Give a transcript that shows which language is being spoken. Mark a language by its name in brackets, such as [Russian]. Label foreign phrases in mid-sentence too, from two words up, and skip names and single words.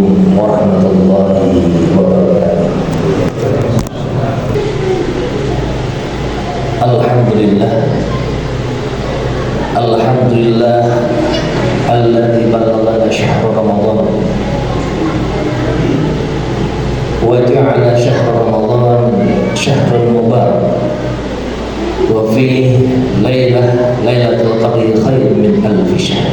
[Arabic] ورحمة الله وبركاته. الحمد لله، الحمد لله الذي بلغنا شهر رمضان وجعل شهر رمضان شهر مبارك وفي ليلة القدر خير من ألف شهر.